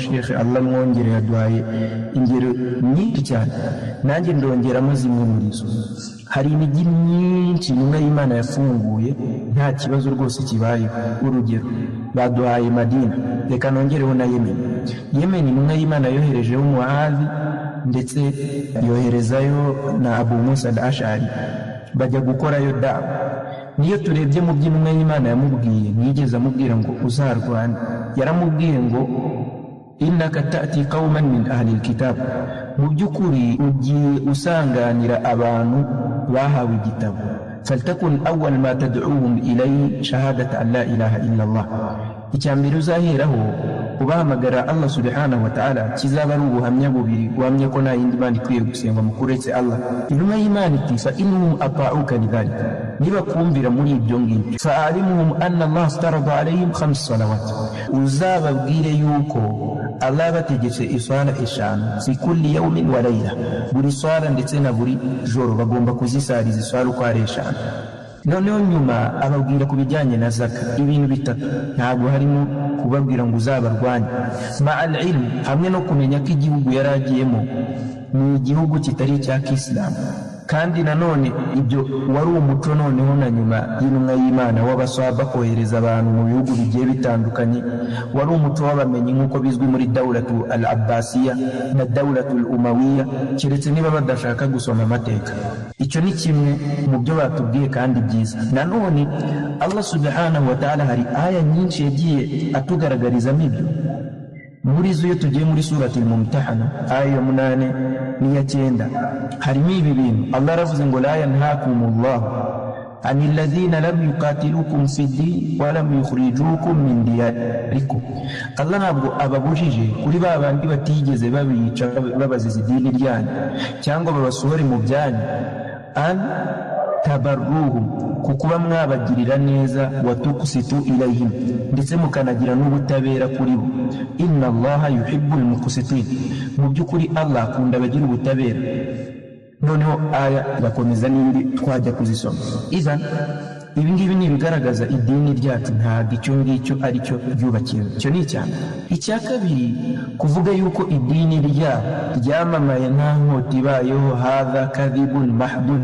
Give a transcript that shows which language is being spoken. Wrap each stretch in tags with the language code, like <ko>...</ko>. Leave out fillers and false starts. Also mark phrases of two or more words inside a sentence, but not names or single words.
<rw>Sheikh Allah mwongere yaduhaye ingero nyinshi cyane, nanjye ndongeramo zimwe muri zo. Hari imijyi myinshi intumwa y'Imana yafunguye nta kibazo rwose kibayeho. Urugero baduhaye Madina, reka nongereho na Yemen. Yemen intumwa y'Imana yoherejeho Muadh ndetse yoherezayo na Abu Musa al-Ash'ari, bajya gukorayo dawa. Niyo turebye mu by'intumwa y'Imana yamubwiye, ntiyigeze amubwira ngo uzarwane. Yaramubwiye ngo</rw> <ar>إنك تأتي قوما من أهل الكتاب,</ar> <rw>mu by'ukuri ugiye usanganira abantu bahawe igitabo.</rw> <ar>فليكن أول ما تدعوهم إليه شهادة أن لا إله إلا الله.</ar> <rw>Icyambere uzaheraho ubahamagara Allah</rw> <ar>سبحانه وتعالى</ar> <rw>kizaba ari ubuhamya bubiri, guhamya ko nta yindi Mana ikwiye gusengwa mu kuretse Allah. Intumwa y'Imana iti</rw> <ar>فإن هم أطاعوك لذلك,</ar> <rw>niba kumvira muri ibyo ngibyo,</rw> <ar>فأعلمهم أن الله افترض عليهم خمس صلوات,</ar> <rw>uzababwire yuko Allah bategetse iswala eshanu</rw> <ar>في كل يوم وليلة,</ar> <rw>buri swala ndetse na buri joro bagomba kuzisariza iswala uko ari eshanu. Noneho nyuma ababwira ku bijyanye na zaka, ibintu bitatu. Ntabwo harimo kubabwira ngo uzabarwanye,</rw> <ar>مع العلم,</ar> <rw>hamwe no kumenya ko igihugu yaragiyemo ni igihugu kitari icya Kisilamu. Kandi nanone ibyo wari umuco noneho na nyuma y'intumwa y'Imana w'abaswahaba kohereza abantu mu bihugu bigiye bitandukanye, wari umuco w'abamenyi nk'uko bizwi muri dawlatu al-Abbasiya na dawlatu al-Umawiya, keretse niba badashaka gusoma amateka. Icyo ni kimwe mu byo batubwiye kandi byiza. Nanone Allah</rw> <ar>سبحانه وتعالى</ar> <rw>hari aya nyinshi yagiye atugaragarizamo ibyo. Muri zo iyo tugiye muri surati al-Mumtahana aya 8 n'iya 9 harimo ibi bintu. Allah aravuze ngo</rw> <ar>لا ينهاكم الله عن الذين لم يقاتلوكم في الدين ولم يخرجوكم من دياركم.</ar> <rw>Allah ntabwo ababujije kuri babandi batigeze babica babaziza idini ryanyu cyangwa babasohore mu byanyu,</rw> <ar>أن تبروهم,</ar> <rw>kukuba mwabagirira neza,</rw> <ar>وتقسطوا إليهم,</ar> <rw>ndetse mukanagira n'ubutabera kuri bo.</rw> <ar>إن الله يحب المقسطين,</ar> <rw>mu by'ukuri Allah akunda abagira ubutabera. Noneho aya bakomeza n'indi twajya kuzisoma. Izan ibi ngibi ni ibigaragaza idini ryacu ntabwo icyo ngicyo ari cyo ryubakiwe. Icyo ni icyane. Icya kabiri, kuvuga yuko idini ryamamaye nta nkota ibayeho,</rw> <ar>هذا كذب محض.</ar>